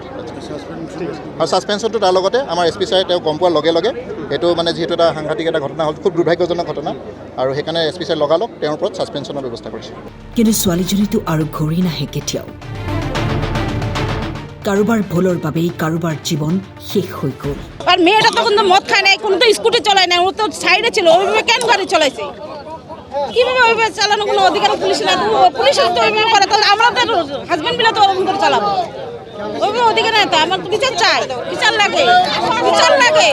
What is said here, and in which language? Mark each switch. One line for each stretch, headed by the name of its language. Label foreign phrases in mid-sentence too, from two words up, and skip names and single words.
Assamese: আৰু ছাছপেনশ্যনটো তাৰ লগতে আমাৰ এছ পি ছাৰে তেওঁ গম পোৱাৰ লগে লগে এইটো মানে যিহেতু এটা সাংঘাতিক এটা ঘটনা হ'ল, খুব দুৰ্ভাগ্যজনক ঘটনা, আৰু সেইকাৰণে এছ পি ছাৰে লগালগ তেওঁৰ ওপৰত ছাছপেনশ্যনৰ ব্যৱস্থা কৰিছে। কিন্তু ছোৱালীজনীতো আৰু ঘূৰি নাহে কেতিয়াও। কাৰোবাৰ ভুলৰ বাবেই কাৰোবাৰ জীৱন শেষ হৈ গ'ল।
Bangla: আর মেয়েটা তখন তো মদ খায় নাই, কোনো তো স্কুটি চলায় নাই, ও তো সাইডে ছিল, ওইভাবে কেন গাড়ি চলাইছে? কিভাবে ওইভাবে চালানো কোনো অধিকার পুলিশ না? পুলিশের তো ওইভাবে করে, তাহলে আমরা তো হাজব্যান্ড মিলে তো ওরকম করে চালাবো। ওইভাবে অধিকার নেই তো, আমার তো বিচার চাই, বিচার লাগে, বিচার লাগে।